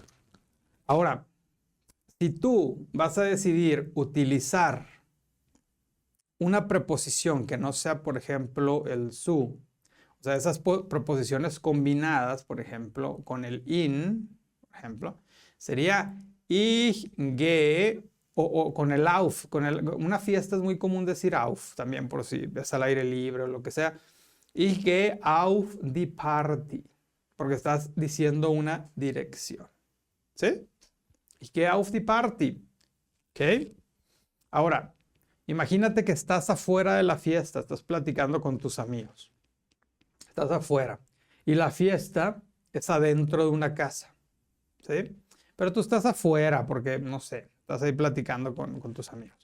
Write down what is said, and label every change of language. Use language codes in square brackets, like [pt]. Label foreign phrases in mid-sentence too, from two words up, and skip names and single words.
[es] Ahora, si tú vas a decidir utilizar una preposición que no sea, por ejemplo, el su, o sea, esas preposiciones combinadas, por ejemplo, con el in, por ejemplo, sería [de] ich gehe [es] o con el auf. Una fiesta es muy común decir auf, también por si ves al aire libre o lo que sea. [de] Ich gehe auf die Party, [es] porque estás diciendo una dirección. ¿Sí? [de] Ich gehe auf die Party. [es] ¿Ok? Ahora, imagínate que estás afuera de la fiesta, estás platicando con tus amigos. Estás afuera y la fiesta es adentro de una casa. ¿Sí? Pero tú estás afuera porque, no sé, estás ahí platicando con tus amigos.